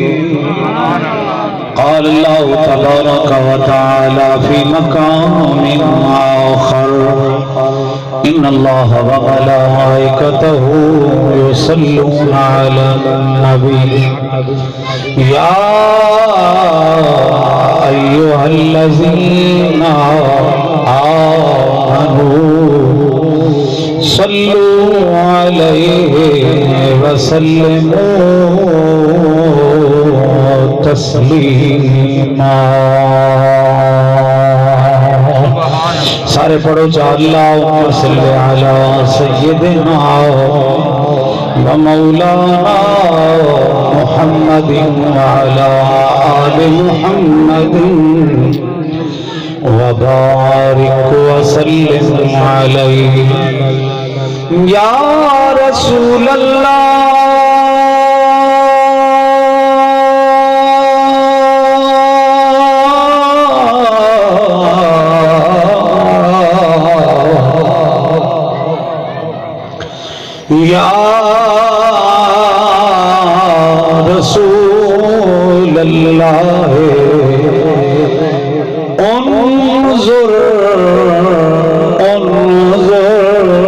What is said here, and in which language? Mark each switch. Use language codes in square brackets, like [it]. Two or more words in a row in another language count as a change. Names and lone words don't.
[ar] قال الله تبارك وتعالى في مقام آخر إن الله وملائكته يصلون على النبي يا أيها الذين آمنوا صلوا عليه وسلموا तस्लीमा। [pa] سارے پڑھو [ar] اللهم صل على سيدنا و مولانا محمد و على آل محمد و بارك و سلم عليه يا رسول الله. يا رسول الله انظر انظر